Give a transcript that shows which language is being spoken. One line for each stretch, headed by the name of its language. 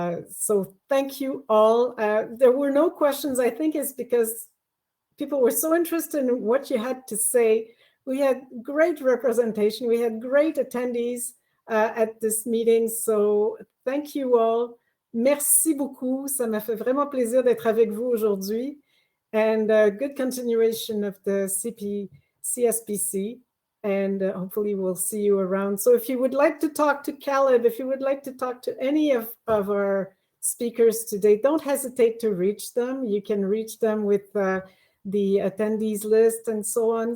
English: So thank you all. There were no questions, I think it's because people were so interested in what you had to say. We had great representation. We had great attendees at this meeting. So thank you all.
French: Merci beaucoup. Ça m'a fait vraiment plaisir d'être avec vous aujourd'hui.
English: And good continuation of the CSPC. And hopefully we'll see you around. So if you would like to talk to Caleb, if you would like to talk to any of our speakers today, don't hesitate to reach them. You can reach them with the attendees list and so on.